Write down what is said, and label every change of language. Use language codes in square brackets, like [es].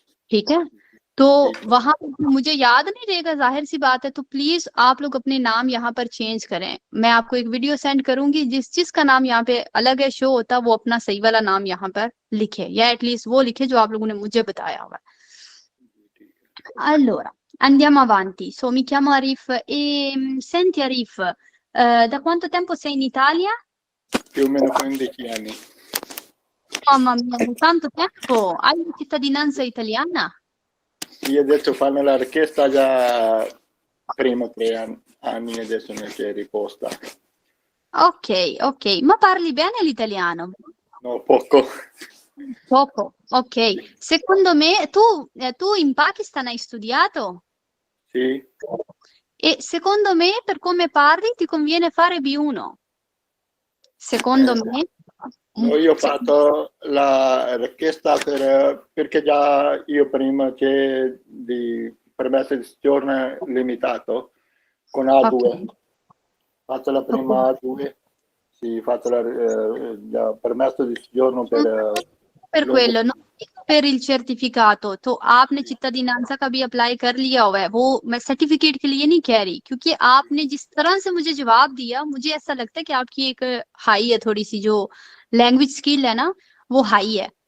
[hi] ठीक है, तो वहां मुझे याद नहीं रहेगा, जाहिर सी बात है। तो प्लीज आप लोग अपने नाम यहाँ पर चेंज करें। मैं आपको एक वीडियो सेंड करूंगी, जिस जिसका नाम यहाँ पे अलग है शो होता, वो अपना सही वाला नाम यहाँ पर लिखे, या एटलीस्ट वो लिखे जो आप लोगों ने मुझे बताया हुआ है। [it] Allora, andiamo avanti. Mi chiamo Arif e senti Arif, da quanto tempo sei in Italia? Più o meno 15 anni. Mamma mia, da tanto tempo. Hai la cittadinanza italiana? Sì, adesso fanno la richiesta già prima 3 anni, adesso ne si è riposta. Ok, ma parli bene l'italiano? No, poco. Poco, ok. Secondo me, tu in Pakistan hai studiato? Sì. E secondo me, per come parli, ti conviene fare B1. Secondo me. No, io ho fatto la richiesta perché già io prima c'è di permesso di soggiorno limitato con A2. Ok. Fatto la prima A2, sì, fatto già permesso di soggiorno Per quello, non dico per il certificato, [hi] तो आपने चित्तदीनांसा का भी apply कर लिया हुआ है, वो मैं सर्टिफिकेट के लिए नहीं कह रही, क्योंकि आपने जिस तरह से मुझे जवाब दिया, मुझे ऐसा लगता है कि आपकी एक हाई है, थोड़ी सी जो लैंग्वेज स्किल है ना, वो हाई है।